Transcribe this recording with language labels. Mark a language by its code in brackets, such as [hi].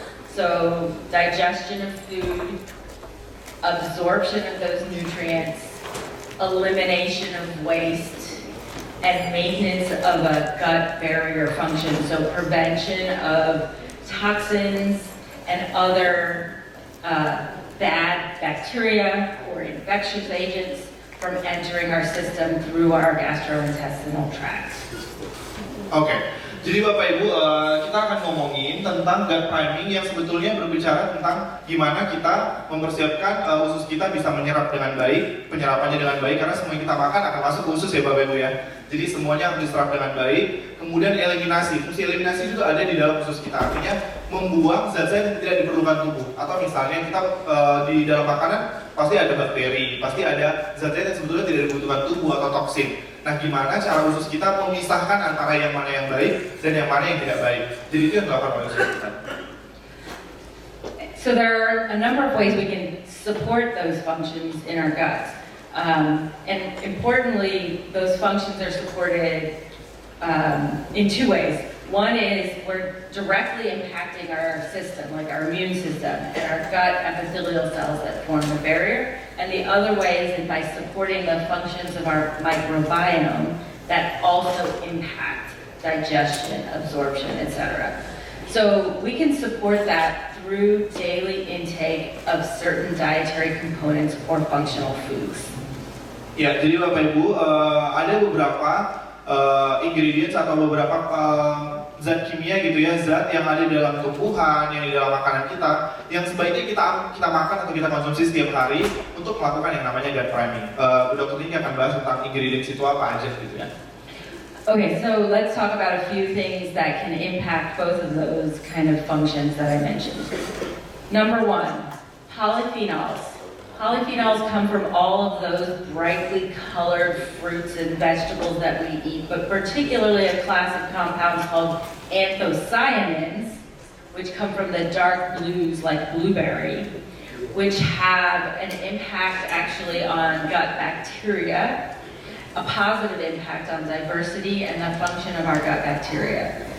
[en] So digestion of food, absorption of those nutrients, elimination of waste, and maintenance of a gut barrier function, so prevention of toxins and other bad bacteria or infectious agents from entering our system through our gastrointestinal tract. [id] Oke, jadi Bapak Ibu, kita akan ngomongin tentang gut priming yang sebetulnya berbicara tentang gimana kita mempersiapkan usus kita bisa menyerap dengan baik, penyerapannya dengan baik, karena semua yang kita makan akan masuk ke usus ya Bapak Ibu ya. Jadi semuanya harus diserap dengan baik. Kemudian eliminasi, fungsi eliminasi juga ada di dalam usus kita, artinya membuang zat-zat yang tidak diperlukan tubuh. Atau misalnya kita di dalam makanan pasti ada bakteri, pasti ada zat-zat yang sebetulnya tidak dibutuhkan tubuh atau toksin. Nah, gimana cara usus kita memisahkan antara yang mana yang baik dan yang mana yang tidak baik. Jadi itu yang dilakukan oleh usus kita. [en] So there are a number of ways we can support those functions in our guts. And importantly, those functions are supported in two ways. One is we're directly impacting our system, like our immune system and our gut epithelial cells that form the barrier. And the other way is by supporting the functions of our microbiome that also impact digestion, absorption, etc. So we can support that through daily intake of certain dietary components or functional foods. [id] Ya, jadi Bapak Ibu ada beberapa ingredients atau beberapa zat kimia gitu ya, zat yang ada di dalam tumbuhan, yang di dalam makanan kita, yang sebaiknya kita makan atau kita konsumsi setiap hari untuk melakukan yang namanya gut priming. Bu Dokter ini akan bahas tentang ingredients itu apa aja gitu ya. [en] Okay, so let's talk about a few things that can impact both of those kind of functions that I mentioned. Number one, polyphenols. Polyphenols come from all of those brightly colored fruits and vegetables that we eat, but particularly a class of compounds called anthocyanins, which come from the dark blues like blueberry, which have an impact actually on gut bacteria, a positive impact on diversity and the function of our gut bacteria.